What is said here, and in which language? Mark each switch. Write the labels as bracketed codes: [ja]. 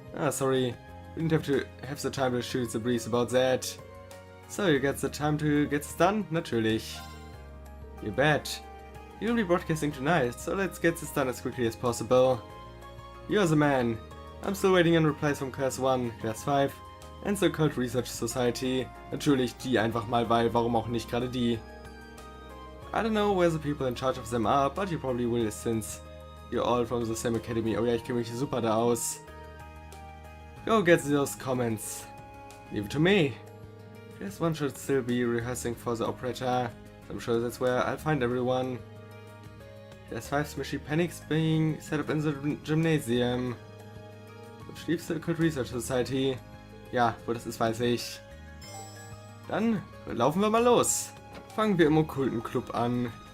[en] Sorry, we didn't have the time to shoot the breeze about that. So you get the time to get this done? [de] Natürlich. [en] You bet. You'll be broadcasting tonight, so let's get this done as quickly as possible. You're the man. I'm still waiting on replies from Class 1, Class 5 and the Cult Research Society. [de] Natürlich die einfach mal, weil warum auch nicht gerade die. [en] I don't know where the people in charge of them are, but you probably will since you're all from the same academy. [de] Oh ja, ich kenne mich super da aus. [en] Go get those comments. Leave it to me. Guess one should still be rehearsing for the operetta. I'm sure that's where I'll find everyone. There's 5 smishy panics being set up in the gymnasium. Which leaves the Cult Research Society. [de] Ja, wo das ist, weiß ich. Dann laufen wir mal los. Fangen wir im okkulten Club an.